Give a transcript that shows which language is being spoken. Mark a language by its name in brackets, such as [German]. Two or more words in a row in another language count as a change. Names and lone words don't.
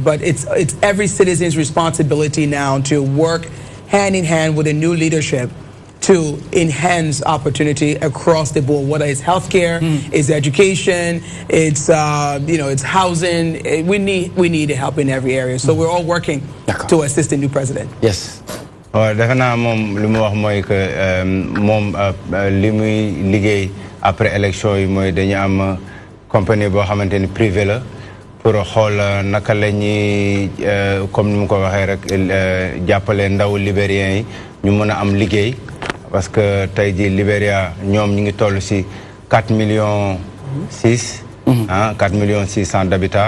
[English] But it's every citizen's responsibility now to work hand in hand with a new leadership to enhance opportunity across the board, whether it's healthcare, it's education, it's it's housing. We need help in every area. So we're all working to assist the new president. Yes. [Wolof] defe naa moom li mu wax mooy que moom li muy liggéey [French] après élection [Wolof] yi mooy dañu am compagnie boo xamante ni privé la pour xool naka la ñuy comme ni mu ko waxee rek jàppale ndaw libériens yi ñu mën a am liggéey [French] parce que [Wolof] tey jii Libéria ñoom ñu ngi toll si 4 millions 4 millions 600 d'habitants.